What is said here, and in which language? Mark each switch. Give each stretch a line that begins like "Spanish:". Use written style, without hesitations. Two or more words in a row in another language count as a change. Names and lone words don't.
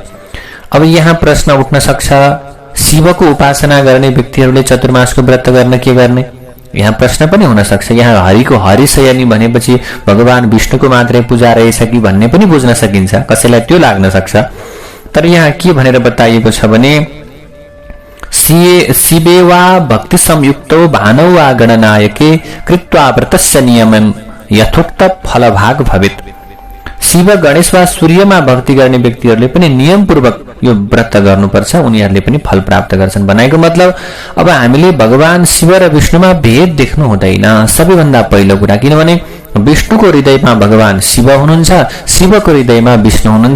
Nepali: अब यहाँ प्रश्न उठ्न सक्छ, शिवको उपासना गर्ने व्यक्तिहरूले चतुर्मासको व्रत गर्न के गर्ने? यहाँ प्रश्न पनि हुन सक्छ। यहाँ हरिको हरिशयनी भनेपछि भगवान विष्णुको मात्रै पूजा रहेछ कि भन्ने पनि बुझ्न सकिन्छ, कसैलाई त्यो लाग्न सक्छ। तर यहाँ के भनेर बताइएको छ भने
Sanskrit: शिवे वा भक्ति संयुक्तो भानौ वा गणनायके कृत्वा व्रतस्य नियमं यथोक्त फलभाग भवेत्।
Nepali: शिव गणेश वा सूर्यमा भक्ति गर्ने व्यक्तिहरूले पनि नियमपूर्वक यो व्रत गर्नुपर्छ, उनीहरूले पनि फल प्राप्त गर्छन्। भनेको मतलब अब हामीले भगवान शिव र विष्णुमा भेद देख्नु हुँदैन सबैभन्दा पहिलो कुरा, किनभने विष्णुको हृदयमा भगवान शिव हुनुहुन्छ, शिवको हृदयमा विष्णु हुनुहुन्छ।